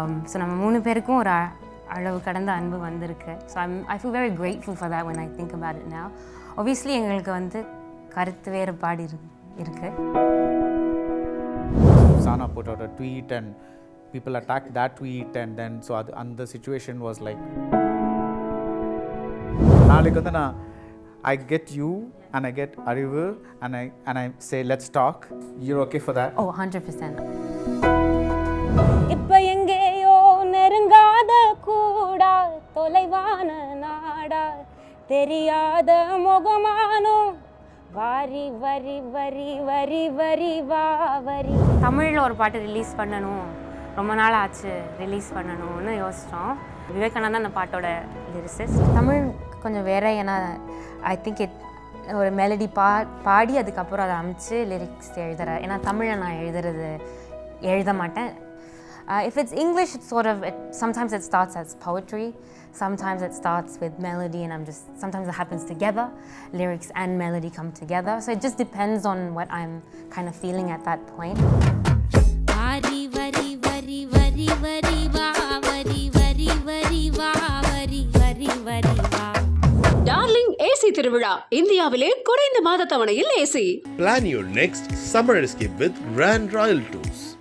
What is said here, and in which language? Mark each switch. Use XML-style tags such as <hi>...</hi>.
<ta>So நம்ம 3 பேருக்கும் ஒரு அளவு கடந்த அன்பு வந்திருக்கு.</ta> <en>So I feel very grateful for that when I think about it now.</en> <ta>Obviously எங்களுக்கு வந்து கருத்து வேறுபாடு இருக்கு.</ta> <en>Sana put out a tweet and people attacked that tweet, and then so and the situation was like,</en> <ta>நாளைக்கு வந்து</ta> <en>I get you and I get Arivu and I say let's talk. You're okay for that? Oh, 100%.</en> <ta>இப்ப எங்கேயோ நெருங்காத கூடா, தொலைவான நாடா, தெரியாத முகமானோ, வாரி வரி வரி வரி வரி வா வரி. தமிழில் ஒரு பாட்டு ரிலீஸ் பண்ணணும், ரொம்ப நாள் ஆச்சு ரிலீஸ் பண்ணணும்னு யோசித்தோம். விவேகானந்தா அந்த பாட்டோட லிரிசிஸ்ட். தமிழ் கொஞ்சம் வேறு, ஏன்னா</ta> <en>I think</en> <ta>ஒரு மெலடி பாடி அதுக்கப்புறம் அதை அமைச்சு லிரிக்ஸ் எழுதுகிறேன். ஏன்னா தமிழை நான் எழுத மாட்டேன்.</ta> <en>If it's English, it's sort of, sometimes it starts as poetry, sometimes it starts with melody, and sometimes it happens together, lyrics and melody come together. So it just depends on what I'm kind of feeling at that point. Vari vari vari vari vari va vari vari vari va vari vari vari va.</en> <ta>Darling AC திருவிழா, இந்தியாவிலே குறைந்த மாத தவணையில் AC.</ta> <en>Plan your next summer escape with Grand Royal Tours.</en>